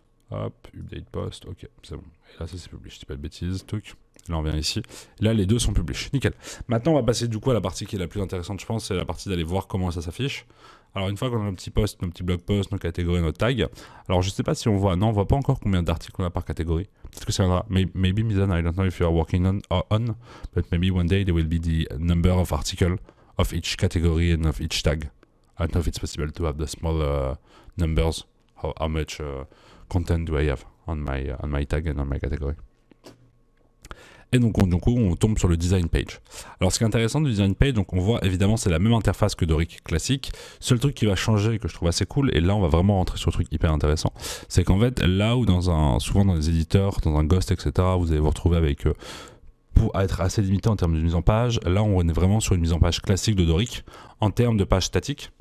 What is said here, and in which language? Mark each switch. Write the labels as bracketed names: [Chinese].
[French] Hop, update post. Ok, c'est bon. Et là, ça c'est publish. Je dis pas de bêtises. Truc. Là, on vient ici. Là, les deux sont publish. Nickel. Maintenant, on va passer du coup à la partie qui est la plus intéressante, je pense. C'est la partie d'aller voir comment ça s'affiche. Alors, une fois qu'on a nos petits posts, nos petits blog posts, nos catégories, nos tags. Alors, je sais pas si on voit. Non, on voit pas encore combien d'articles on a par catégorie. Peut-être que ça viendra. [English] Maybe, Mizan, I don't know if you are working on, but maybe one day there will be the number of articles of each category and of each tag. I don't know if it's possible to have the small numbers. How much content do I have on my tag and on my category. [French] Et donc on tombe sur le design page. Alors ce qui est intéressant du design page, donc on voit évidemment c'est la même interface que Doric classique. Seul truc qui va changer que je trouve assez cool, et là on va vraiment rentrer sur le truc hyper intéressant, c'est qu'en fait là où souvent dans les éditeurs, dans un Ghost, etc., vous allez vous retrouver avec pour être assez limité en termes de mise en page, là on est vraiment sur une mise en page classique de Doric en termes de page statique.